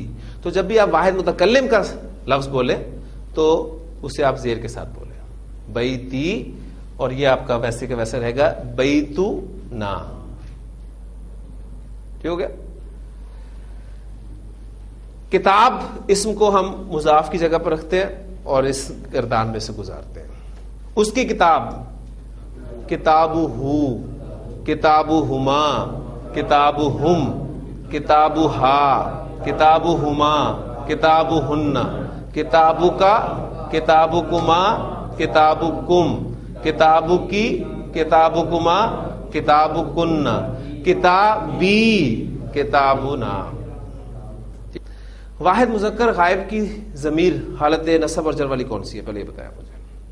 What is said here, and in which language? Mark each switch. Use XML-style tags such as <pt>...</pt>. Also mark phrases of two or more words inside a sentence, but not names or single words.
<ur>تو جب بھی آپ واحد متکلم کا لفظ بولیں تو اسے آپ زیر کے ساتھ بولیں بیتی, اور یہ آپ کا ویسے کا ویسا رہے گا بیتو نا. ٹھیک ہو گیا. کتاب اسم کو ہم مضاف کی جگہ پر رکھتے ہیں اور اس گردان میں سے گزارتے ہیں. اس کی کتاب,</ur> <ar>کتابو ہو, کتابو ہما, کتابو ہم, کتابو ہا, کتابو ہما, کتابو ہن, کتابو کا, کتابو کما, کتابو کم, کتابو کی, کتابو کما, کتابو کن, کتابی, کتابنا.</ar> <ur>واحد مذکر غائب کی ضمیر حالت نصب اور جر والی کون سی ہے؟ پہلے یہ بتایا مجھے.</ur>